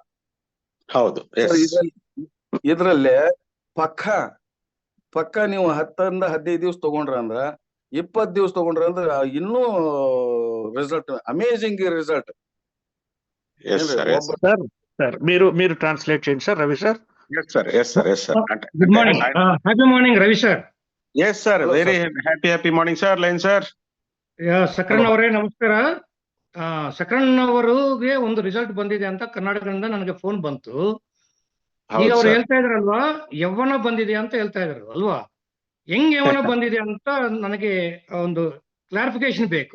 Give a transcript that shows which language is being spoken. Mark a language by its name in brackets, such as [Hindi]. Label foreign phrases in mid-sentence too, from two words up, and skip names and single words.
[Kannada] ಹೌದು ಇದ್ರಲ್ಲೇ ಪಕ್ಕ ನೀವು 10-15 ದಿವಸ ತಗೊಂಡ್ರ ಅಂದ್ರ 20 ದಿವಸ ತಗೊಂಡ್ರ ಅಂದ್ರ ಇನ್ನೂ ರಿಸಲ್ಟ್ [English] amazing result. [Telugu] ಸರ್ మీరు ట్రాన్స్లేట్ చేయండి సార్ రవి సార్. [English] Yes sir Good morning, happy morning Ravi sir. Yes sir very happy morning sir line sir. [Kannada] ಸಕ್ರನ್ ಅವರೇ ನಮಸ್ಕಾರ. ಸಕ್ರನ್ ಅವರಿಗೆ ಒಂದು ರಿಸಲ್ಟ್ ಬಂದಿದೆ ಅಂತ ಕರ್ನಾಟಕದಿಂದ ನನಗೆ ಫೋನ್ ಬಂತು. ಈಗ ಅವ್ರು ಹೇಳ್ತಾ ಇದ್ರಲ್ವಾ ಯವ್ವನ ಬಂದಿದೆ ಅಂತ ಹೇಳ್ತಾ ಇದ್ರು ಅಲ್ವಾ? ಹೆಂಗ್ ಯವ್ವನ ಬಂದಿದೆ ಅಂತ ನನಗೆ ಒಂದು ಕ್ಲಾರಿಫಿಕೇಶನ್ ಬೇಕು.